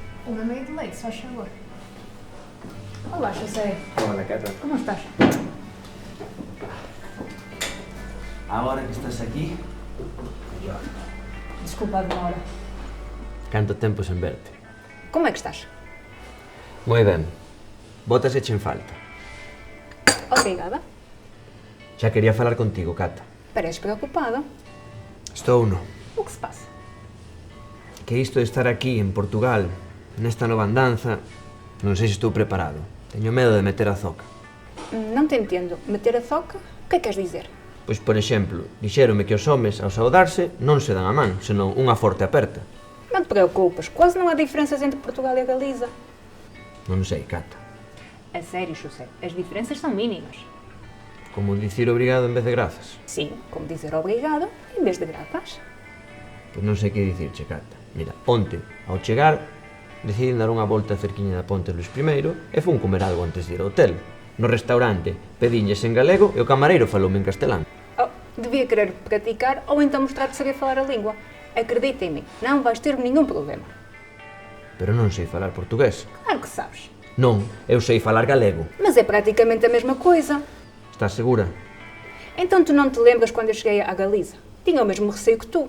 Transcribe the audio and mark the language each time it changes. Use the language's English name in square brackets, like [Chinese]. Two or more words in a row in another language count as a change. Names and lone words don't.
[Portuguese] Uma meia de leite, se faz favor. Olá, José. [Galician] Hola, Cata. Como estás? Agora que estás aquí... [Portuguese] Desculpa a demora. [Galician] Canto tempo sen verte. [Portuguese] Como é que estás? [Galician] Moi ben. Botas echen falta. [Portuguese] Obrigada. [Galician] Xa quería falar contigo, Cata. [Portuguese] Pareces preocupado. [Galician] Estou no. [Portuguese] O que se passa? [Galician] Que isto de estar aquí, en Portugal, nesta nova andanza, non sei se estou preparado. Teño medo de meter a zoca. [Portuguese] Não te entendo. Meter a zoca? O que queres dizer? [Galician] Pois, por exemplo, dixéronme que os homes, ao saudarse, non se dan a man, senón unha forte aperta. [Portuguese] Não te preocupes. Quase não há diferenças entre Portugal e a Galiza. [Galician] Non sei, Cata. [Portuguese] A sério, José. As diferenças são mínimas. [Galician] Como dicir obrigado en vez de grazas. [Portuguese] Sim, como dizer obrigado em vez de grapas. [Galician] Pois non sei que dicirche, Cata. Mira, onte, ao chegar, decidín dar unha volta cerquiña da Ponte Luís I e fun comer algo antes de ir ao hotel. No restaurante pediñes en galego e o camareiro faloume en castelán. [Portuguese] Oh, devia querer praticar ou então mostrar-te saber falar a língua. Acredita em mim, não vais ter nenhum problema. [Galician] Pero non sei falar portugués. [Portuguese] Claro que sabes. [Galician] Non, eu sei falar galego. [Portuguese] Mas é praticamente a mesma coisa. [Galician] Estás segura? [Portuguese] Então tu não te lembras quando eu cheguei à Galiza? Tinha o mesmo receio que tu.